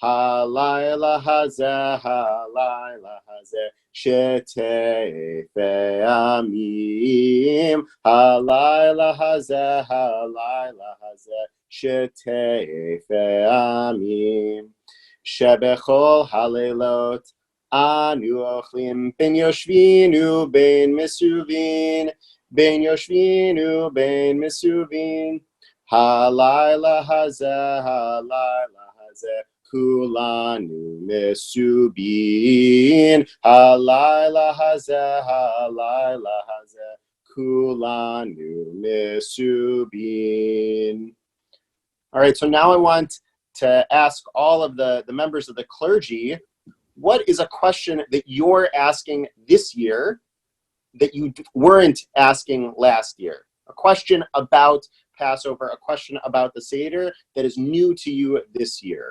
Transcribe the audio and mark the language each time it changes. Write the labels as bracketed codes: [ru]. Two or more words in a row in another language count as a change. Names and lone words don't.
[he] הלילה הזה, הלילה הזה, שתי פעמים. הלילה הזה, הלילה הזה, שתי פעמים. שבכל הלילות אנו אוכלים בין יושבינו בין מסובין, בין יושבינו בין מסובין. הלילה הזה, הלילה הזה, כולנו מסובין. הלילה הזה, הלילה הזה, כולנו מסובין. [en] All right, so now I want to ask all of the members of the clergy, what is a question that you're asking this year that you weren't asking last year? A question about Passover, a question about the Seder that is new to you this year.